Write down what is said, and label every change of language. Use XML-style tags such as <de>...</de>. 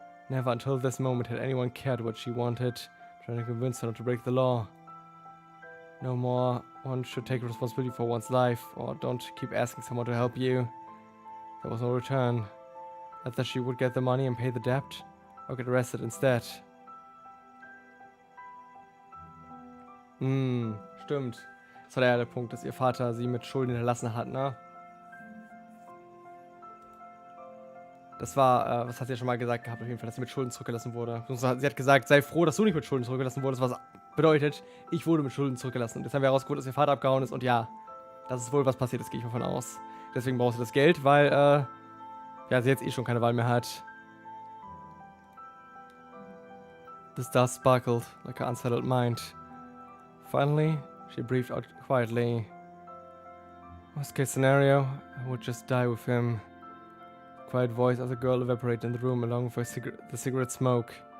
<en>Never until this moment had anyone cared what she wanted, trying to convince her not to break the law. No more one should take responsibility for one's life, or don't keep asking someone to help you. There was no return. Either she would get the money and pay the debt, or get arrested instead.</en> <de>Stimmt. Das war ja der Punkt, dass ihr Vater sie mit Schulden hinterlassen hat, ne? Das war, was hat sie ja schon mal gesagt gehabt, auf jeden Fall, dass sie mit Schulden zurückgelassen wurde. Sie hat gesagt, sei froh, dass du nicht mit Schulden zurückgelassen wurdest, was bedeutet, ich wurde mit Schulden zurückgelassen. Und jetzt haben wir herausgefunden, dass ihr Vater abgehauen ist und ja, das ist wohl was passiert ist, gehe ich mal von aus. Deswegen brauchst du das Geld, weil, ja, sie jetzt eh schon keine Wahl mehr hat.</de> <en>The stars sparkled like an unsettled mind. Finally, she breathed out quietly. Worst case scenario, I would just die with him. The quiet voice of the girl evaporated in the room along with the cigarette smoke.</en>